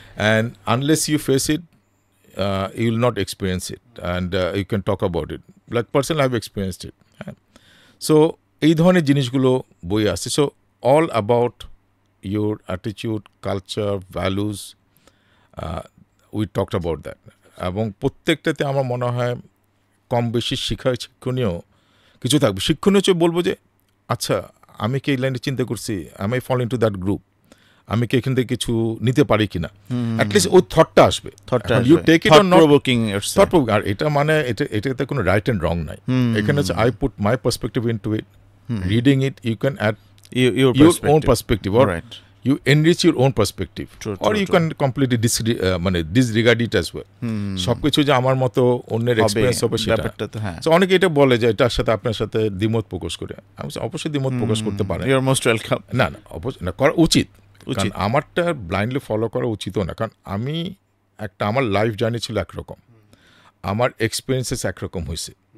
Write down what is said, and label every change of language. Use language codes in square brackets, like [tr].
[en] And unless you face it, you will not experience it, and you can talk about it. Like personally, I've experienced it. [bn] So এই ধরনের জিনিসগুলো বই আছে। [en] So all about your attitude, culture, values, we talked about that. [bn] এবং প্রত্যেকটাতে আমার মনে হয় কম বেশি শিক্ষণীয় কিছু থাকবে। শিক্ষণীয় হচ্ছে বলবো যে আচ্ছা, আমি কি এই লাইনে চিন্তা করছি, আমি [en] fall into that group, [bn] আমি কি এখান থেকে কিছু নিতে পারি কিনা, অ্যাটলিস্ট ওই থটটা আসবে। [en] you take it or not, [bn] আর এটা মানে এটাতে কোনো রাইট অ্যান্ড রং নাই। এখানে হচ্ছে [en] I put my perspective into it, reading it you can add your own perspective, or you enrich your own perspective, or you can completely disregard it as well. [bn] সবকিছু যে আমার মতো অন্যের এক্সপেরিয়েন্স হবে সেটা। সো অনেকে এটা বলে যে এটার সাথে আপনার সাথে দ্বিমত প্রকাশ করে, আমি অবশ্যই দ্বিমত প্রকাশ করতে পারেন, [en] You are most welcome. [bn] না অবশ্যই না, করা উচিত। কারণ আমারটা ব্লাইন্ডলি ফলো করা উচিতও না, কারণ আমার লাইফ জার্নি ছিল একরকম, আমার এক্সপিরিয়েন্সেস একরকম হয়েছে।